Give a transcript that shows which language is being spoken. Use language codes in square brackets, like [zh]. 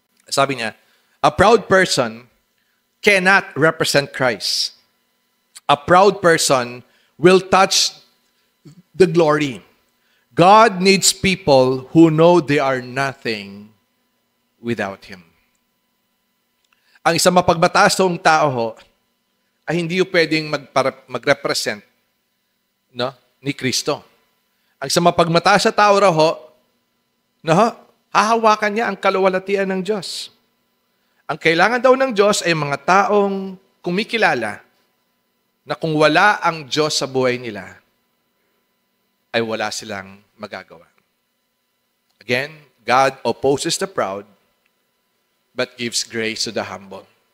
[tl] Sabi niya, [en] a proud person cannot represent Christ. A proud person will touch the glory. God needs people who know they are nothing without Him. [tl] Ang isang mapagbataas ng tao ho, ay hindi yung pwedeng mag-represent ni Kristo. Ang isang mapagmataas sa tao raw ho, hahawakan niya ang kaluwalhatian ng Diyos. Ang kailangan daw ng Diyos ay mga taong kumikilala na kung wala ang Diyos sa buhay nila, ay wala silang magagawa. [en] Again, God opposes the proud, but gives grace to the humble.